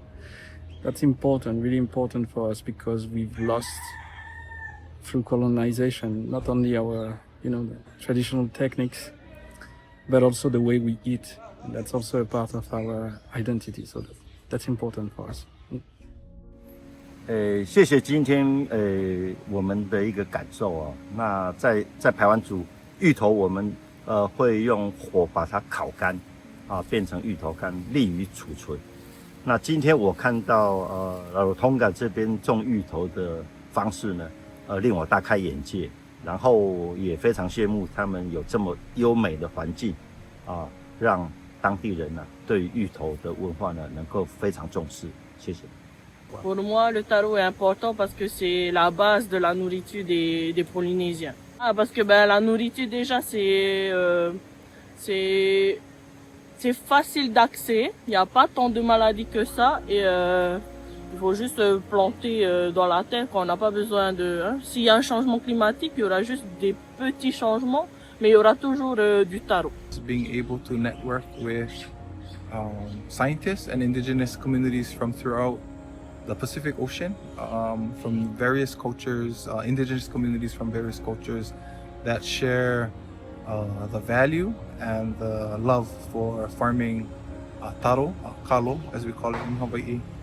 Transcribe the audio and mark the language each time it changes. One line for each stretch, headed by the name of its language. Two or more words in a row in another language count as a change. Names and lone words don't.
English: That's important, really important for us, because we've lost through colonization not only our the traditional techniques, but also the way we eat. And that's also a part of our identity. So that's important for us.
Chinese: 谢谢今天我们的一个感受哦。那在排湾族芋头，我们会用火把它烤干啊，变成芋头干，利于储存。那今天我看到Rarotonga 这边种芋头的方式呢，令我大开眼界，然后也非常羡慕他们有这么优美的环境啊，让当地人呢对芋头的文化呢能够非常重视。谢谢。
French: Pour moi, le taro est important parce que c'est la base de la nourriture des Polynésiens. Parce que la nourriture déjà c'est facile d'accès, il n'y a pas tant de maladies que ça et il faut juste planter dans la terre quand on n'a pas besoin de... S'il y a un changement climatique, il y aura juste des petits changements, mais il y aura toujours du taro.
English: Being able to network with scientists and indigenous communities from throughout the Pacific Ocean, from various cultures, indigenous communities from various cultures that share the value and the love for farming taro, kalo, as we call it in Hawaii,